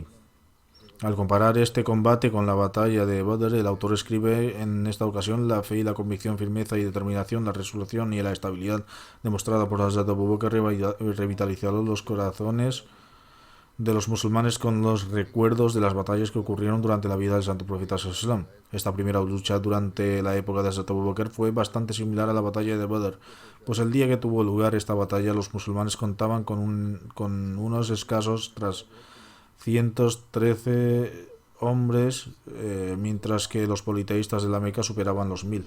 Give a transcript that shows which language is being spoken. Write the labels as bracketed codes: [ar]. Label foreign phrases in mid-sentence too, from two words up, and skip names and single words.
[es] Al comparar este combate con la batalla de Badr, el autor escribe: en esta ocasión la fe y la convicción, firmeza y determinación, la resolución y la estabilidad demostrada por Hazrat Abu Bakr revitalizaron los corazones de los musulmanes con los recuerdos de las batallas que ocurrieron durante la vida del santo profeta [ar] صلى الله عليه وسلم. [es] Esta primera lucha durante la época de Hazrat Abu Bakr fue bastante similar a la batalla de Badr, pues el día que tuvo lugar esta batalla los musulmanes contaban con unos escasos 113 hombres, mientras que los politeístas de la Meca superaban los 1000.